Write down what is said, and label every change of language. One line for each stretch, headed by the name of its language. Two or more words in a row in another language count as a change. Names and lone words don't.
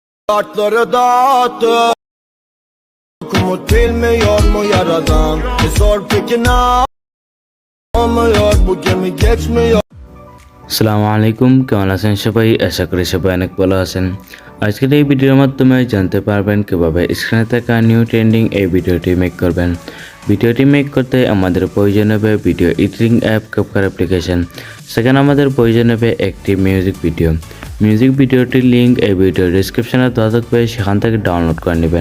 Turkish: Kartları dağıttım. Umut bilmiyor mu yaradan? Sor peki ne olmuyor? Bu gemi geçmiyor.
Bangla: আসসালামু আলাইকুম, কেমন আছেন সবাই? আশা করি সবাই অনেক ভালো আছেন। আজকের এই ভিডিওর মাধ্যমে জানতে পারবেন কিভাবে স্ক্রিনে থাকা
English: new trending
Bangla: এই ভিডিওটি মেক করবেন। ভিডিওটি মেক করতে আমাদের প্রয়োজন হবে
English: video editing app CapCut application.
Bangla: সেখানে আমাদের প্রয়োজন হবে একটি মিউজিক ভিডিওটির লিঙ্ক এই
English: video descriptione
Bangla: দেওয়া থাকবে, সেখান থেকে ডাউনলোড করে নেবেন।